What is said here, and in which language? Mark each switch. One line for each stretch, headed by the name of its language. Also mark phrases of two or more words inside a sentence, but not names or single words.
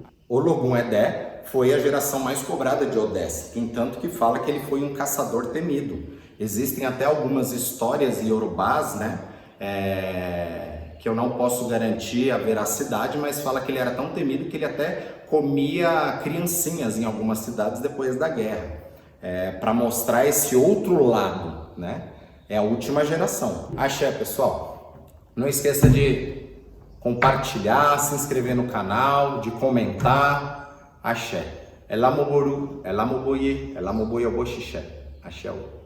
Portuguese: Ologun Edé foi a geração mais cobrada de Odesse, entanto que fala que ele foi um caçador temido. Existem até algumas histórias iorubás, né, que eu não posso garantir a veracidade, mas fala que ele era tão temido que ele até comia criancinhas em algumas cidades depois da guerra, para mostrar esse outro lado, né? É a última geração. Axé, pessoal. Não esqueça de compartilhar, se inscrever no canal, de comentar. Axé.
Yoruba: Elamoboru, elamoboye, elamoboye oboxixé.
Portuguese: Axé.